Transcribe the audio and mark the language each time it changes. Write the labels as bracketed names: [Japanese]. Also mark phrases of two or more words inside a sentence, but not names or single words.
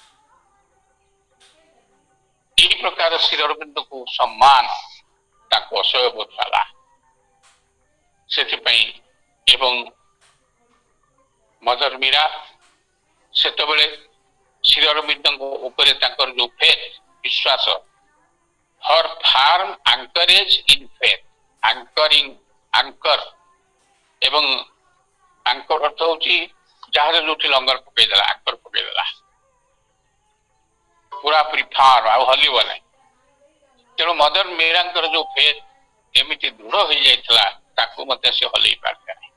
[Odia] ଏହି ପ୍ରକାର ଶ୍ରୀ ଅରବିନ୍ଦଙ୍କୁ ସମ୍ମାନ ତାଙ୍କୁ ଅସହ୍ୟ ବୋଧ ହେଲା। ସେଥିପାଇଁ ଏବଂ ମଦର ମୀରା ସେତେବେଳେ ଶ୍ରୀ ଅରବିନ୍ଦଙ୍କ ଉପରେ ତାଙ୍କର ଯୋଉ ଫେଥ୍, ବିଶ୍ୱାସ, [English] her firm anchorage in faith, [Odia] ଆଙ୍କର ଏବଂ ଆଙ୍କର ଅର୍ଥ ହଉଛି ଜାହାଜ ଯୋଉଠି ଲଙ୍ଗର ପକେଇଦେଲା, ଆଙ୍କର ପକେଇଦେଲା, ପୁରାପୁରି ଫାର୍ମ, ଆଉ ହଲିବ ନାହିଁ। ତେଣୁ ମଦର ମୀରାଙ୍କର ଯୋଉ ଫେଥ୍ ଏମିତି ଦୃଢ ହେଇଯାଇଥିଲା, ତାକୁ ମଧ୍ୟ ସେ ହଲେଇ ପାରିଲେ ନାହିଁ।